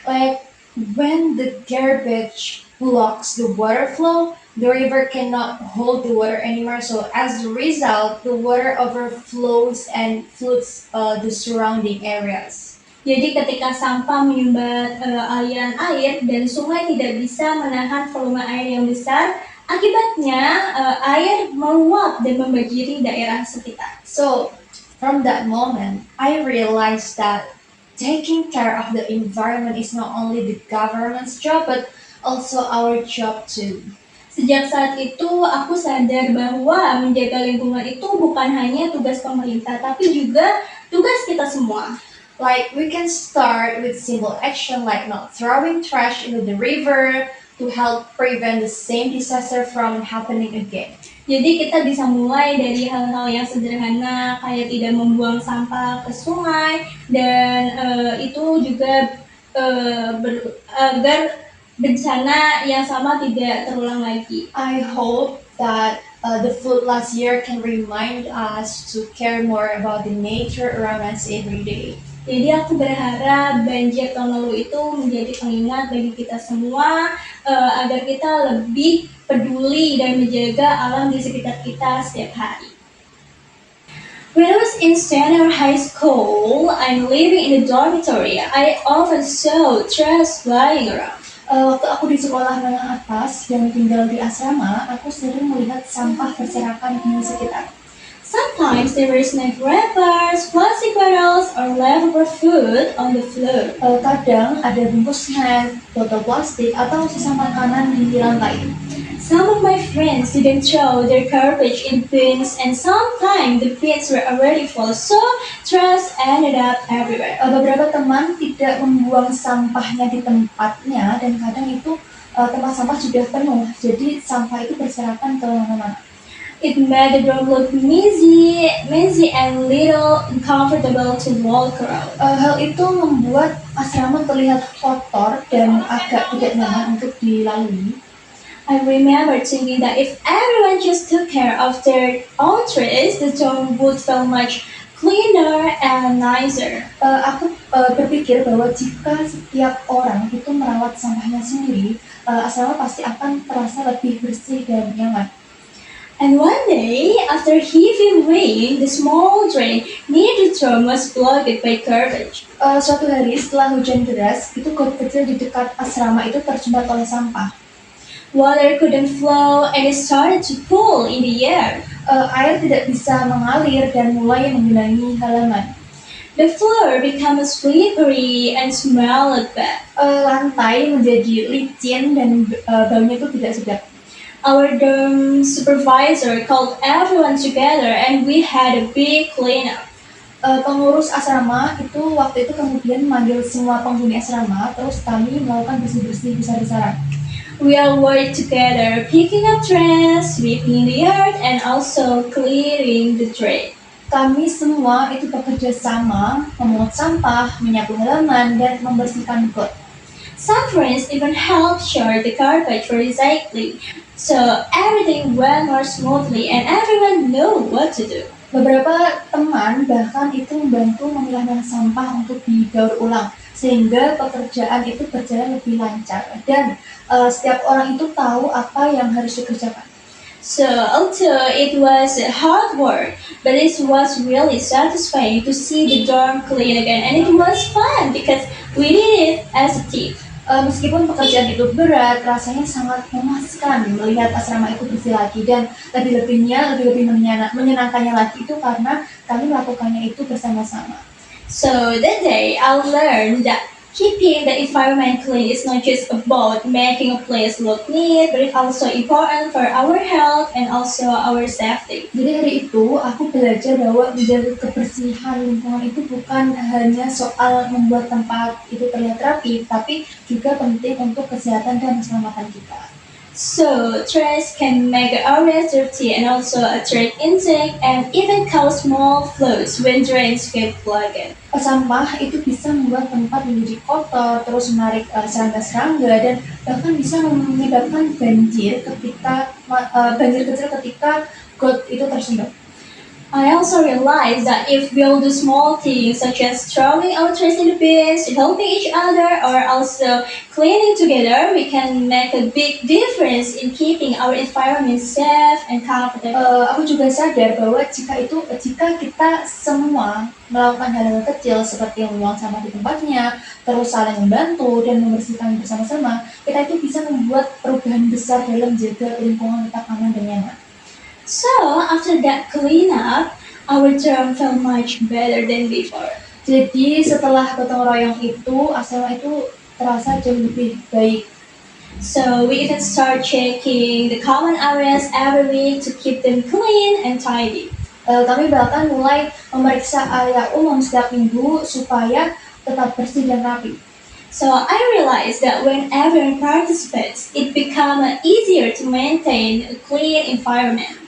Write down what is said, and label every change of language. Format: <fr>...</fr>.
<en>Like when the garbage blocks the water flow, the river cannot hold the water anymore. So as a result, the water overflows and floods the surrounding areas.</en> <id>Jadi ketika sampah menyumbat aliran air dan sungai tidak bisa menahan volume air yang besar, akibatnya air meluap dan membanjiri daerah sekitar.</id> <en>So from that moment, I realized that taking care of the environment is not only the government's job, but also our job too.</en> <id>Sejak saat itu, aku sadar bahwa menjaga lingkungan itu bukan hanya tugas pemerintah, tapi juga tugas kita semua.</id> <en>Like we can start with simple action like not throwing trash into the river to help prevent the same disaster from happening again.</en> <id>Jadi kita bisa mulai dari hal-hal yang sederhana kayak tidak membuang sampah ke sungai dan itu juga agar bencana yang sama tidak terulang lagi.</id> <en>I hope that the flood last year can remind us to care more about the nature around us every day.</en> <id>Jadi aku berharap banjir tahun lalu itu menjadi pengingat bagi kita semua agar kita lebih peduli dan menjaga alam di sekitar kita setiap hari.</id> <en>When I was in senior high school and living in a dormitory, I often saw trash flying around.</en> <id>Waktu aku di sekolah menengah atas dan tinggal di asrama, aku sering melihat sampah berserakan di sekitar.</id> <en>Sometimes there were snack wrappers, plastic bottles, or leftover food on the floor.</en> <id>Kadang ada bungkus snack, botol plastik, atau sisa makanan di lantai.</id> <en>Some of my friends didn't throw their garbage in bins, and sometimes the bins were already full, so trash ended up everywhere.</en> <id>Beberapa teman tidak membuang sampahnya di tempatnya, dan kadang itu tempat sampah sudah penuh, jadi sampah itu berserakan ke mana-mana.</id> <en>It made the dorm look messy and little uncomfortable to walk around.</en> <id>Hal itu membuat asrama terlihat kotor dan agak tidak nyaman untuk dilalui.</id> <en>I remember thinking that if everyone just took care of their own trash, the dorm would feel much cleaner and nicer.</en> <id>Aku berpikir bahwa jika setiap orang itu merawat sampahnya sendiri, asrama pasti akan terasa lebih bersih dan nyaman.</id> <en>And one day, after heavy rain, the small drain near the dorm was blocked by garbage.</en> <id>Suatu hari setelah hujan deras, itu got kecil di dekat asrama itu tersumbat oleh sampah.</id> <en>Water couldn't flow and it started to pool in the air.</en> <id>Air tidak bisa mengalir dan mulai menggenangi halaman.</id> <en>The floor became slippery and smelled bad.</en> <id>Lantai menjadi licin dan baunya itu tidak sedap.</id> <en>Our dorm supervisor called everyone together and we had a big cleanup.</en> <id>Pengurus asrama itu waktu itu kemudian memanggil semua penghuni asrama, terus kami melakukan bersih-bersih besar-besaran.</id> <en>We all worked together, picking up trash, sweeping the yard, and also clearing the drain.</en> <id>Kami semua itu bekerja sama, memungut sampah, menyapu halaman, dan membersihkan got.</id> <en>Some friends even helped share the garbage for recycling, so everything went more smoothly and everyone knew what to do.</en> <id>Beberapa teman bahkan itu membantu memilah sampah untuk didaur ulang, sehingga pekerjaan itu berjalan lebih lancar dan setiap orang itu tahu apa yang harus dikerjakan.</id> <en>So although it was hard work, but it was really satisfying to see the dorm clean again, and it was fun because we did it as a team.</en> <id>Meskipun pekerjaan itu berat, rasanya sangat memuaskan melihat asrama itu bersih lagi dan lebih menyenangkannya lagi itu karena kami melakukannya itu bersama-sama.</id> <en>So that day I learned that keeping the environment clean is not just about making a place look neat, but it's also important for our health and also our safety.</en> <id>Jadi hari itu aku belajar bahwa menjaga kebersihan lingkungan itu bukan hanya soal membuat tempat itu terlihat rapi, tapi juga penting untuk kesehatan dan keselamatan kita.</id> <en>So trash can make areas dirty and also attract insects and even cause small floods when drains get clogged.</en> <id>Sampah itu bisa membuat tempat menjadi kotor, terus menarik serangga-serangga dan bahkan bisa menyebabkan banjir kecil ketika got itu tersumbat.</id> <en>I also realized that if we'll do small things such as throwing our trash in the bins, helping each other, or also cleaning together, we can make a big difference in keeping our environment safe and comfortable.</en> <id>Aku juga sadar bahwa jika kita semua melakukan hal-hal kecil seperti membuang sampah di tempatnya, terus saling membantu dan membersihkan bersama-sama, kita itu bisa membuat perubahan besar dalam menjaga lingkungan tetap aman dan nyaman.</id> <en>So after that cleanup, our dorm felt much better than before.</en> <id>Jadi setelah gotong royong itu, asrama itu terasa jauh lebih baik.</id> <en>So we even start checking the common areas every week to keep them clean and tidy.</en> <id>Kami bahkan mulai memeriksa area umum setiap minggu supaya tetap bersih dan rapi.</id> <en>So I realized that when everyone participates, it becomes easier to maintain a clean environment.</en>